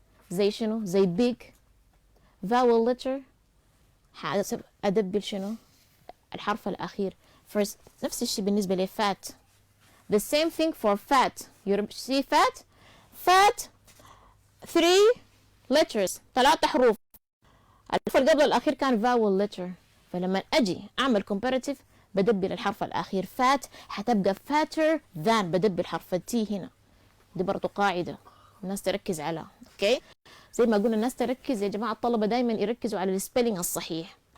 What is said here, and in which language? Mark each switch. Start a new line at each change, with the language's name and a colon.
Arabic: زي شنو؟ زي big vowel letter. أدبل شنو؟ الحرف الأخير. First نفس الشيء بالنسبة ل fat.
English: The same thing for fat. You see fat? Fat 3 letters،
Arabic: 3 حروف. الحرف اللي قبل الأخير كان vowel letter. فلما أجي أعمل comparative بدبل الحرف الأخير fat، حتبقى fatter than. بدبل حرف التي هنا. دي برضو قاعدة الناس تركز عليها. اوكي؟ زي ما قلنا الناس تركز يا جماعة، الطلبة دايما يركزوا على السبيلينج الصحيح.